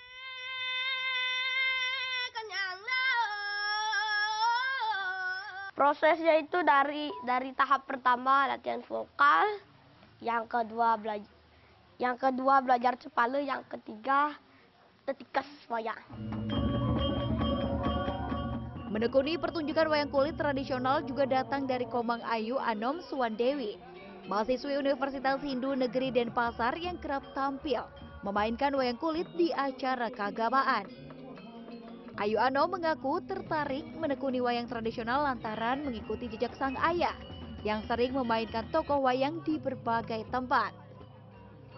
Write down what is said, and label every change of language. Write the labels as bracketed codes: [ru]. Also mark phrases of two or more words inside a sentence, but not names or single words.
[id] Prosesnya itu dari tahap pertama latihan vokal, yang kedua belajar cepale, yang ketiga tetikes wayang. Menekuni pertunjukan wayang kulit tradisional juga datang dari Komang Ayu Anom Suwandewi, mahasiswi Universitas Hindu Negeri Denpasar yang kerap tampil memainkan wayang kulit di acara keagamaan. Ayu Anom mengaku tertarik menekuni wayang tradisional lantaran mengikuti jejak sang ayah yang sering memainkan tokoh wayang di berbagai tempat.